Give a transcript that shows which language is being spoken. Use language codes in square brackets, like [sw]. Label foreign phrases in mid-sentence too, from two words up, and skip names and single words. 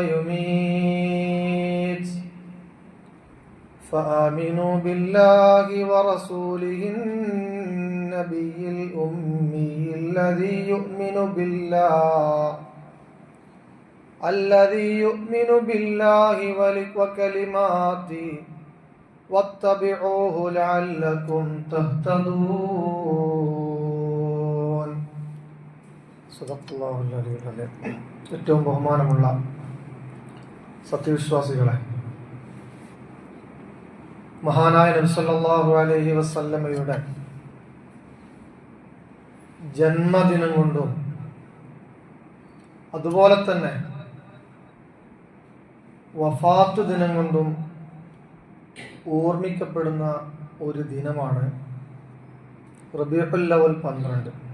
[ar] ويميت فآمنوا بالله ورسوله النبي الأمي الذي يؤمن بالله وكلماته واتبعوه لعلكم تهتدون. صدق الله العلي العظيم. [ml] ഏറ്റവും ബഹുമാനമുള്ള സത്യവിശ്വാസികളെ, മഹാനായ നബി [ar] صلى الله عليه وسلم [ml] ജന്മദിനം കൊണ്ടും അതുപോലെ തന്നെ വഫാത്ത് ദിനം കൊണ്ടും ഓർമ്മിക്കപ്പെടുന്ന ഒരു ദിനമാണ് റബീഉൽ അവ്വൽ 12.